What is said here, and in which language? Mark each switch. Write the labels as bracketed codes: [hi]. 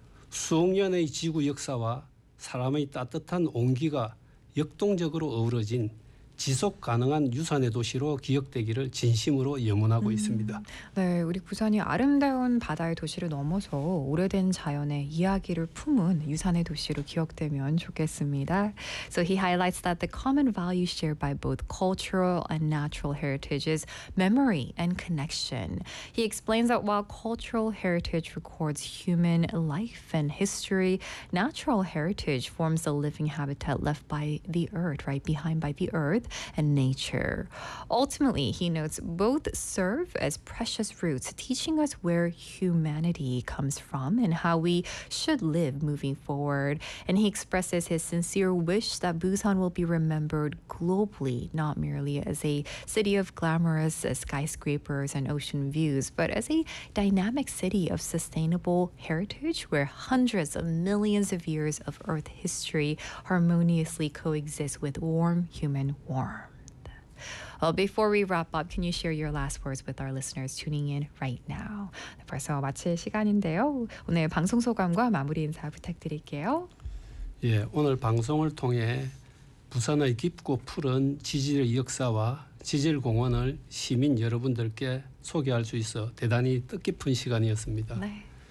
[ko] 수억 년의 지구 역사와 사람의 따뜻한 온기가 역동적으로 어우러진 지속 가능한 유산의 도시로 기억되기를 진심으로 염원하고 있습니다. 네, 우리 부산이 아름다운 바다의 도시를 넘어서 오래된 자연의 이야기를 품은 유산의 도시로 기억되면 좋겠습니다. [en] So he highlights that the common values shared by both cultural and natural heritage is memory and connection. He explains that while cultural heritage records human life and history, natural heritage forms the living habitat left by the earth, right behind by the earth. And nature. Ultimately, he notes, both serve as precious roots, teaching us where humanity comes from and how we should live moving forward. And he expresses his sincere wish that Busan will be remembered globally, not merely as a city of glamorous skyscrapers and ocean views, but as a dynamic city of sustainable heritage where hundreds of millions of years of Earth history harmoniously coexist with warm human warmth. Well, before we wrap up, can you share your last words with our listeners tuning in right now? [ko] 벌써 마칠 시간인데요. 오늘 방송 소감과 마무리 인사 부탁드릴게요. 예, 오늘 방송을 통해 부산의 깊고 푸른 지질 역사와 지질 공원을 시민 여러분들께 소개할 수 있어 대단히 뜻깊은 시간이었습니다. 네.